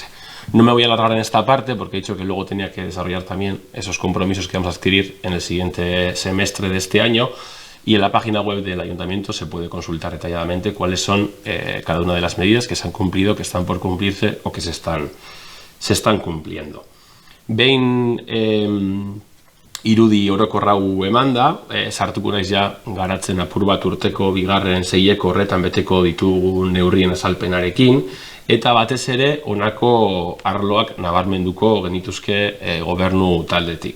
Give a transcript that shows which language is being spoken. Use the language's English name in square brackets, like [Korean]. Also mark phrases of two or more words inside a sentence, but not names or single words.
[Spanish] No me voy a alargar en esta parte porque he dicho que luego tenía que desarrollar también esos compromisos que vamos a adquirir en el siguiente semestre de este año, y en la página web del Ayuntamiento se puede consultar detalladamente cuáles son cada una de las medidas que se han cumplido, que están por cumplirse o que se están cumpliendo. [Basque] Behin irudi orokorra hau emanda, sartuko naiz ja garatzen apur bat urteko bigarren seieko horretan beteko ditugun neurrien azalpenarekin, eta batez ere honako arloak nabarmenduko genituzke gobernu taldetik.